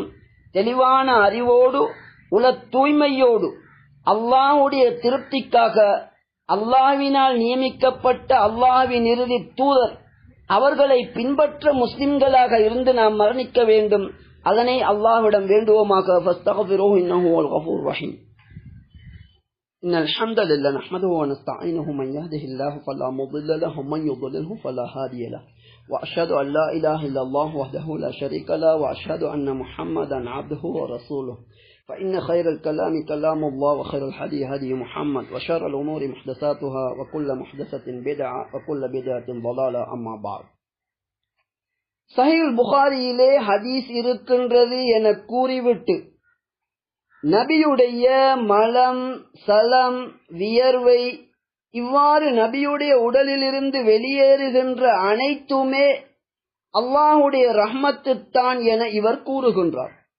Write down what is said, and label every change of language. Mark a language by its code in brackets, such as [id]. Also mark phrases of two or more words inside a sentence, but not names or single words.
[ta] தெளிவான அறிவோடு உல தூய்மையோடு அல்லாஹ்வுடைய திருப்திக்காக அல்லாஹ்வினால் நியமிக்கப்பட்ட அல்லாஹ்வின் இறுதி தூதர் அவர்களை பின்பற்ற முஸ்லிம்களாக இருந்து நாம் மரணிக்க வேண்டும். அதனை அல்லாஹ்விடம் வேண்டுவோமாக. [ar] فاستغفروه إنه الغفور الرحيم. إن الحمد لله نحمده ونستعينه من يهده الله فلا முضل له ومن يضلله فلا هادي له واشهد ان لا اله الا الله وحده لا شريك له واشهد ان محمدا عبده ورسوله فإن خير الكلام كلام الله وخير الهدي هدي محمد وشر الأمور محدثاتها وكل محدثة بدعة وكل بدعة ضلالة أما بعد. [ta] சஹீஹ் புகாரியிலே ஹதீஸ் இருக்கின்றது என கூறிவிட்டு நபியுடைய மலம், சலம், வியர்வை இவ்வாறு நபியுடைய உடலிலிருந்து வெளியேறுகின்ற அனைத்துமே அல்லாஹ்வுடைய ரஹ்மத்துத்தான் என இவர் கூறுகின்றார்.